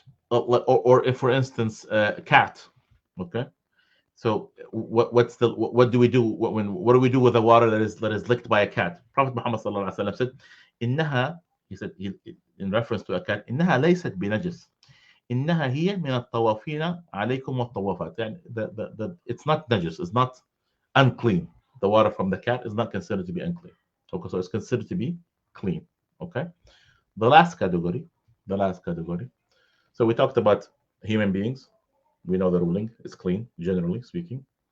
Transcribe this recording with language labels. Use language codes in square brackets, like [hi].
[en] Or if, for instance, a cat. Okay. So what do we do what do we do with the water that is licked by a cat? Prophet Muhammad sallallahu alaihi wasallam said, "Innaha," he said in reference to a cat, [ar] "Innaha laysat binajis. إنها هي من الطوافين عليكم والطوافات." [en] يعني it's not najis, it's not unclean. The water from the cat is not considered to be unclean. Okay, so it's considered to be clean. Okay. The last category. So we talked about human beings. We know the ruling is clean, generally speaking.